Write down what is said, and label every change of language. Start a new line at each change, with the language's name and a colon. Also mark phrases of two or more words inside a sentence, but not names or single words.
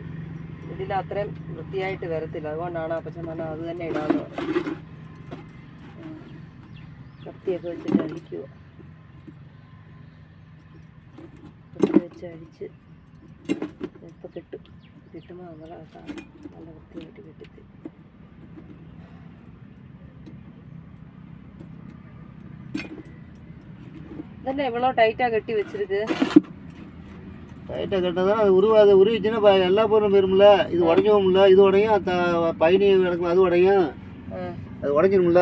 Malayalam: ഇതിൽ അത്രയും വൃത്തിയായിട്ട് വരത്തില്ല. അതുകൊണ്ടാണ് അപ്പച്ചൻ പറഞ്ഞാൽ അത് തന്നെ ഇടാന്ന് പറയുന്നത്. കത്തിയൊക്കെ വെച്ചിട്ട് അടിക്കുക, കത്തി വെച്ച് അടിച്ച് ഇപ്പം കിട്ടുമ്പോൾ നമ്മൾ നല്ല വൃത്തിയായിട്ട് കെട്ടിത്തി.
Tamil: இதெல்லாம் எவ்வளோ டைட்டாக கட்டி வச்சிருக்கு. டைட்டாக கட்டினதான் அது உருவிச்சுன்னா எல்லா பொருளும் போயிரும்ல. இது உடஞ்சவும்ல, இது உடையும், பயணி கிடக்கும் அது உடையும், அது உடஞ்சிரும்ல.